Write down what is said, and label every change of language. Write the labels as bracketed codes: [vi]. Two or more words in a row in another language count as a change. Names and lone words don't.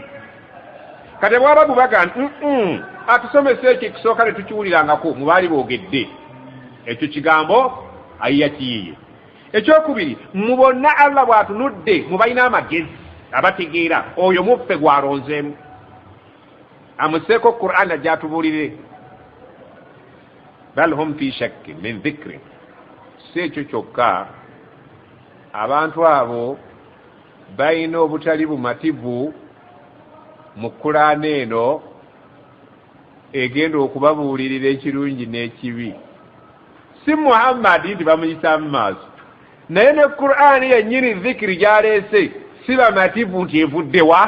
[lg] Kati bwaba bubaga nti atusomesa ekyo ekisooka ne tukiwulirangako mu baali boogedde. Ekyo kigambo ayiya kiyiye. Ekyokubiri, mu bonna Allah bw'atunudde mu balina amagezi abategeera oyo muffe gw'alonzeemu. Amuseeko Qur'an gy'atubuulire. [ar] بل هم في شك من ذكري. [lg] Si ekyo kyokka, abantu abo balina obutali bumativu mu Qur'an eno egenda okubabuulirira ekirungi n'ekibi. Si Muhammad nti bamuyisa mu maaso, naye ne Qur'an yennyini dhikiri gy'aleese si bamativu nti evudde wa?